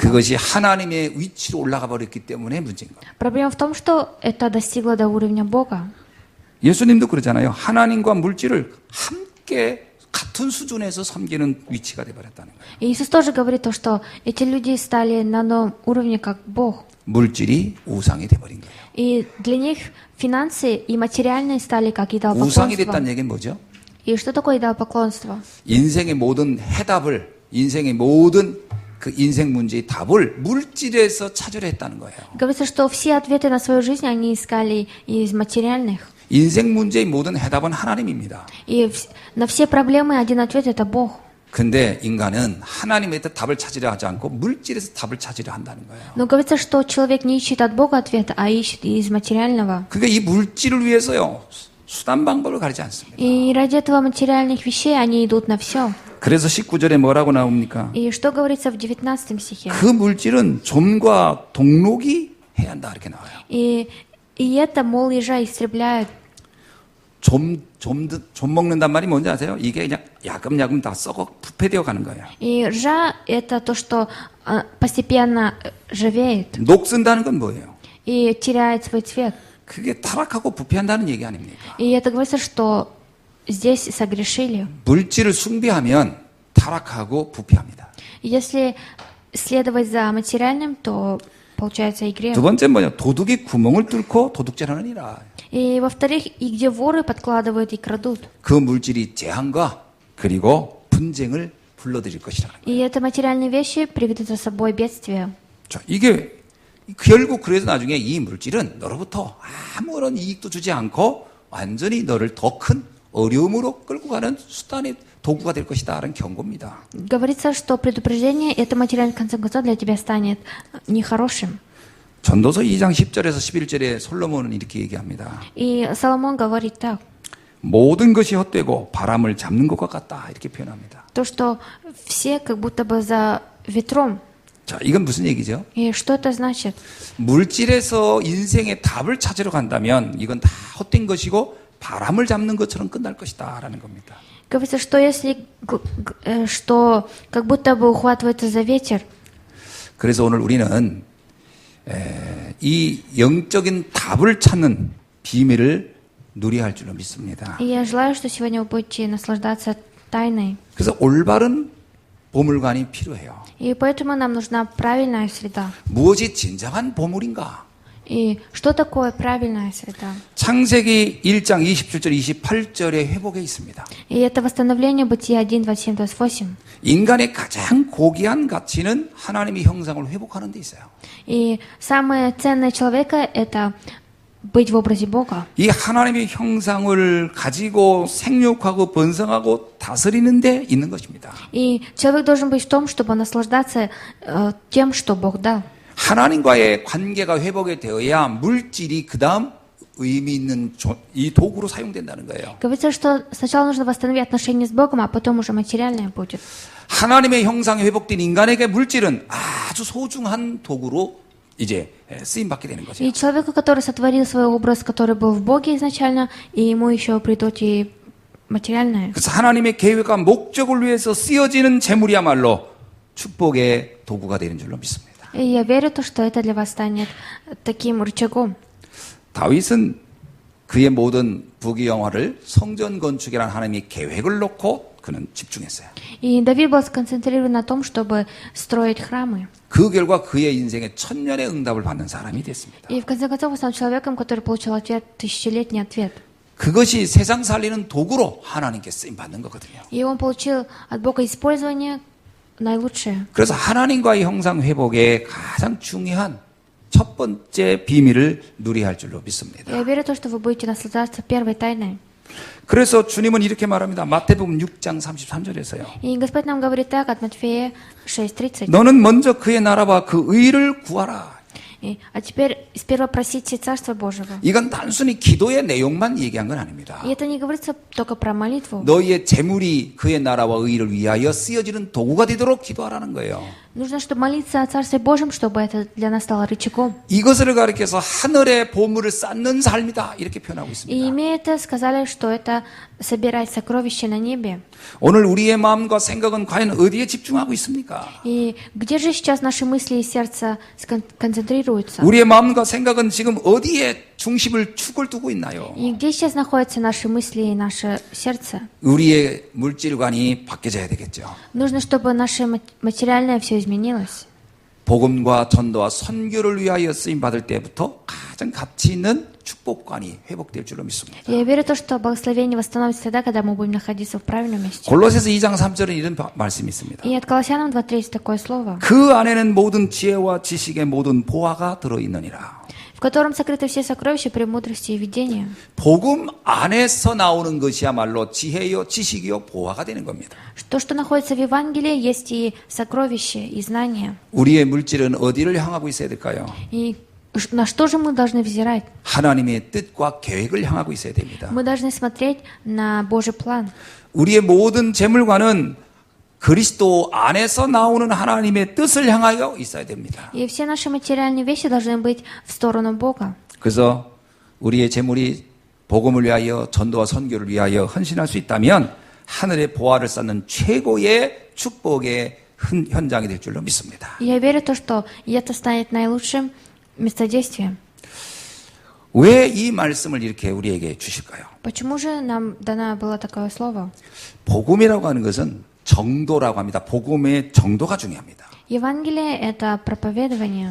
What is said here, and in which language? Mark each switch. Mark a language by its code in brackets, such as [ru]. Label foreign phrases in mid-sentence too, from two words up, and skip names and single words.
[ko] 그것이 하나님의 위치로 올라가 버렸기 때문에 문제인 거예요. [ru] Проблема в том, что это достигло до уровня Бога. [ko] 예수님도 그러잖아요. 하나님과 물질을 함께 같은 수준에서 섬기는 위치가 돼 버렸다는 거예요. [ru] И Иисус тоже говорит то, что эти люди стали на одном уровне, как Бог. [ko] 물질이 우상이 돼 버린 거예요. [ru] И для них финансы и материальные стали как [ko] 우상이 [ru] идолопоклонство. [ko] 됐다는 얘기는 뭐죠? [ru] И что такое идолопоклонство? [ko] 인생의 모든 해답을, 인생의 모든 그 인생 문제의 답을 물질에서 찾으려 했다는 거예요. [ru] Говорится, что все ответы на свою жизнь они искали из материальных. [ko] 인생 문제의 모든 해답은 하나님입니다. [ru] И на все проблемы один ответ – это Бог. [ko] 근데 인간은 하나님에서 답을 찾으려 하지 않고 물질에서 답을 찾으려 한다는 거예요. [ru] Но говорится, что человек не ищет от Бога ответа, а ищет из материального. [ko] 그게 이 물질을 위해서요. 수단 방법을 가리지 않습니다. [ru] И ради этого материальных вещей они идут на все. [ko] 그래서 19절에 뭐라고 나옵니까? [ru] И что говорится в 19 стихе? [ko] 그 물질은 좀과 동록이 해야 한다 이렇게 나와요. [ru] И это, мол, ежа истребляют. [ko] 좀 먹는단 말이 뭔지 아세요? 이게 그냥 야금야금 다 썩어 부패되어 가는 거예요. [ru] И ржа – это то, что постепенно ржавеет [ko] 녹 쓴다는 건 뭐예요? [ru] и теряет свой цвет. [ko] 그게 타락하고 부패한다는 얘기 아닙니까? [ru] И это говорится, что здесь согрешили. [ko] 물질을 숭배하면 타락하고 부패합니다. [ru] И если следовать за материальным, то получается и грех. [ko] 두 번째 뭐냐? 도둑이 구멍을 뚫고 도둑질 하느니라. [ru] И во-вторых, и где воры подкладывают и крадут. [ko] 그 물질이 재앙과 그리고 분쟁을 불러들일 것이라는 거예요. [ru] И это материальные вещи приведут за собой бедствие. [ko] 자, 이게 결국 그래서 나중에 이 물질은 너로부터 아무런 이익도 주지 않고 완전히 너를 더 큰 어려움으로 끌고 가는 수단의 도구가 될 것이다라는 경고입니다. [ru] Говорится, что предупреждение, это материальный, в конце концов, для тебя станет нехорошим. [ko] 전도서 2장 10절에서 11절에 솔로몬은 이렇게 얘기합니다. [ru] И Соломон говорит так, [ko] 모든 것이 헛되고 바람을 잡는 것과 같다 이렇게 표현합니다. [ru] то, что все как будто бы за ветром. [ko] 자, 이건 무슨 얘기죠? [ru] И что это значит? [ko] 물질에서 인생의 답을 찾으러 간다면 이건 다 헛된 것이고 바람을 잡는 것처럼 끝날 것이다라는 겁니다. [ru] Говорится, что если, что как будто бы ухватывается за ветер. [ko] 그래서 오늘 우리는 이 영적인 답을 찾는 비밀을 누려야 할 줄로 믿습니다. [ru] И я желаю, что сегодня вы будете наслаждаться тайной. [ko] 그래서 올바른 보물관이 필요해요. [ru] И поэтому нам нужна правильная среда. [ko] 무엇이 진정한 보물인가? [ru] И что такое правильная среда? [ko] 창세기 1장 27절 28절의 회복에 있습니다. [ru] И это восстановление Бытия 1, 27, 28. [ko] 인간의 가장 고귀한 가치는 하나님의 형상을 회복하는 데 있어요. [ru] И самое ценное человека – это быть в образе Бога. [ko] 이 하나님의 형상을 가지고 생육하고 번성하고 다스리는 데 있는 것입니다. [ru] И человек должен быть в том, чтобы наслаждаться тем, что Бог дал. [ko] 하나님과의 관계가 회복이 되어야 물질이 그 다음 의미 있는 이 도구로 사용된다는 거예요. [ru] Говорится, что сначала нужно восстановить отношения с Богом, а потом уже материальное будет. [ko] 하나님의 형상이 회복된 인간에게 물질은 아주 소중한 도구로 이제 쓰임받게 되는 거죠. [ru] И человеку, который сотворил свой образ, который был в Боге изначально, и ему еще придут и материальное. [ko] 그래서 하나님의 계획과 목적을 위해서 쓰여지는 재물이야말로 축복의 도구가 되는 줄로 믿습니다. [ru] И я верю, что это для вас станет таким рычагом. [ko] 다윗은 그의 모든 부귀영화를 성전 건축이라는 하나님의 계획을 놓고 그는 집중했어요. [ru] И Давид был сконцентрирован на том, чтобы строить храмы. [ko] 그 결과 그의 인생에 천년의 응답을 받는 사람이 됐습니다. [ru] И в конце концов он стал человеком, который получил ответ, тысячелетний ответ. [ko] 그것이 세상 살리는 도구로 하나님께 쓰임 받는 거거든요. [ru] И он получил от Бога использование наилучшее. [ko] 그래서 하나님과의 형상 회복의 가장 중요한 첫 번째 비밀을 누리할 줄로 믿습니다. [ru] Я верю в то, что вы будете наслаждаться первой тайной. [ko] 그래서 주님은 이렇게 말합니다. 마태복음 6장 33절에서요. [ru] И Господь нам говорит так от Матфея 6:30. [ko] 너는 먼저 그의 나라와 그 의를 구하라. [ru] А теперь сперва просите Царства Божьего. [ko] 이건 단순히 기도의 내용만 얘기한 건 아닙니다. [ru] И это не говорится только про молитву. [ko] 너희의 재물이 그의 나라와 의를 위하여 쓰여지는 도구가 되도록 기도하라는 거예요. [ru] Нужно, чтобы молиться о Царстве Божьем, чтобы это для нас стало рычагом. [ko] 이것을 가리켜서 하늘의 보물을 쌓는 삶이다 이렇게 표현하고 [ru] И [ko] 있습니다. [ru] имея это, сказали, что это собирать сокровища на небе. [ko] 오늘 우리의 마음과 생각은 과연 어디에 집중하고 있습니까? [ru] И где же сейчас наши мысли и сердце концентрируются? [ko] 우리의 마음과 생각은 지금 어디에 중심을 축을 두고 있나요? [ru] И где сейчас находятся наши мысли и наше сердце? [ko] 우리의 물질관이 바뀌어져야 되겠죠. [ru] Нужно, чтобы наше материальное все изменилось. [ko] 복음과 전도와 선교를 위하여 쓰임 받을 때부터 가장 가치 있는 축복관이 회복될 줄로 믿습니다. [ru] Я верю в то, что благословение восстановится тогда, когда мы будем находиться в правильном месте. [ko] 골로새서 2장 3절에 이런 말씀이 있습니다. [ru] И от Колоссянам 2:3 такое слово, [ko] 그 안에는 모든 지혜와 지식의 모든 보화가 들어있느니라. [ru] в котором сокрыты все сокровища премудрости и видения. [ko] 복음 안에서 나오는 것이야말로 지혜요, 지식이요, 보화가 되는 겁니다. [ru] То, что находится в Евангелии, есть и сокровища, и знания. [ko] 우리의 물질은 어디를 향하고 있어야 될까요? [ru] И на что же мы должны взирать? [ko] 하나님의 뜻과 계획을 향하고 있어야 됩니다. [ru] Мы должны смотреть на Божий план. [ko] 우리의 모든 재물관은 그리스도 안에서 나오는 하나님의 뜻을 향하여 있어야 됩니다. [ru] И все наши материальные вещи должны быть в сторону Бога. [ko] 그래서 우리의 재물이 복음을 위하여 전도와 선교를 위하여 헌신할 수 있다면 하늘의 보화를 쌓는 최고의 축복의 현장이 될 줄로 믿습니다. [ru] И я верю в то, что это станет наилучшим местодействием. [ko] 왜 이 말씀을 이렇게 우리에게 주실까요? [ru] Почему же нам дано было такое слово? [ko] 복음이라고 하는 것은 정도라고 합니다. 복음의 정도가 중요합니다. [ru] Евангелие — это проповедование.